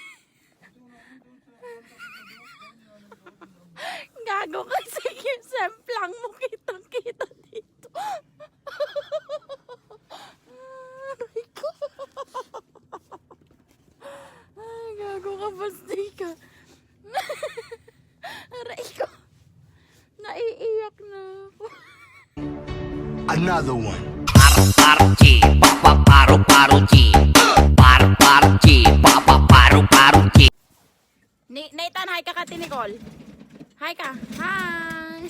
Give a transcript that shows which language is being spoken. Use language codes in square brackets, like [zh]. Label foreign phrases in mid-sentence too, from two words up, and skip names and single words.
[tl] Gago ka, sige, semplang mo, kitang-kita dito. Aray ko. Ay, gago ka, basti ka. Aray ko. Naiiyak na ako. [en] Another one. [tl] Paro-paro-chi, paro-paro-chi. Paro-paro-chi, paro-paro-chi. Nathan, hi ka, Kati Nicole. Hi ka. Hi.